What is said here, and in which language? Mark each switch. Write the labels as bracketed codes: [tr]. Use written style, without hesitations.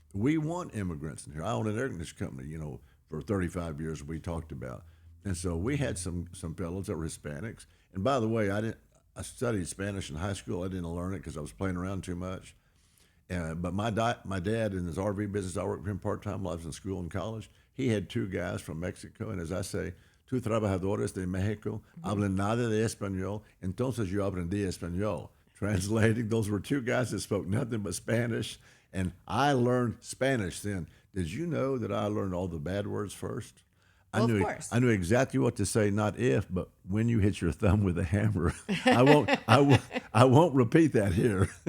[en] We want immigrants in here. I own an air conditioning company, for 35 years we talked about. And so we had some fellows that were Hispanics. And by the way, I studied Spanish in high school. I didn't learn it because I was playing around too much. But my dad in his RV business, I worked for him part-time while I was in school and college. He had two guys from Mexico. And as I say, two [es] trabajadores de Mexico hablan nada de español. Entonces yo aprendí español. [en] Translating, those were two guys that spoke nothing but Spanish. And I learned Spanish then. Did you know that I learned all the bad words first? Well, of course. I knew exactly what to say, not if, but when you hit your thumb with a hammer. I won't repeat that here.